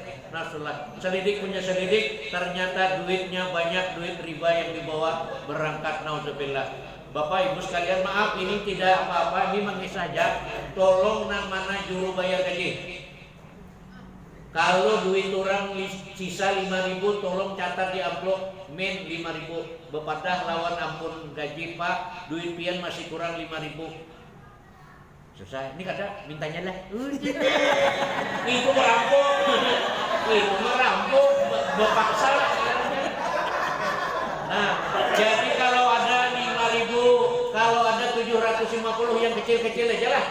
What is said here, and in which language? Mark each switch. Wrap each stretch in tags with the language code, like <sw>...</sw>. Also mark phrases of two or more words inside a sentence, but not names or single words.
<bjn>Nasulah selidik punya selidik, ternyata duitnya banyak, duit riba yang dibawa berangkat, nauzubillah.</bjn> <id>Bapak ibu sekalian, maaf ini tidak apa-apa, ini mengisah saja. Tolong mana juru bayar gaji. Kalau duit orang sisa 5.000, tolong catat di amplop min 5.000.</id> <bjn>Bepadah lawan ampun gaji Pak, duit pian masih kurang 5.000.</bjn> <id>Susah, ini kata mintanya lah. Itu merampok, berpaksa. Nah, jadi kalau ada 5.000, kalau ada 750 yang kecil-kecil aja lah.</id>